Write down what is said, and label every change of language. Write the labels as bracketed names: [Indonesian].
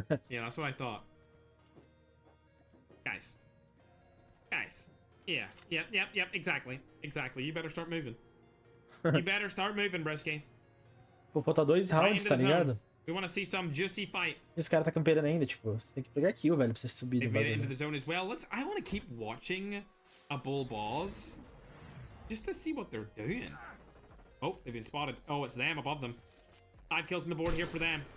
[English] Yeah, that's what I thought. Guys. Yeah, exactly. You better start moving. You better start moving, Bresky. [Portuguese] Pô, falta 2 rounds, tá ligado? [English] We want to see some juicy fight. [Portuguese] Esse cara tá campeando ainda, tipo, você tem que pegar kill, velho, pra você subir [English] They [Portuguese] no [English] made it [Portuguese] bagulho. [English] into the zone as well. I want to keep watching a bull boss just to see what they're doing. Oh, they've been spotted. Oh, it's them above them. 5 kills on the board here for them.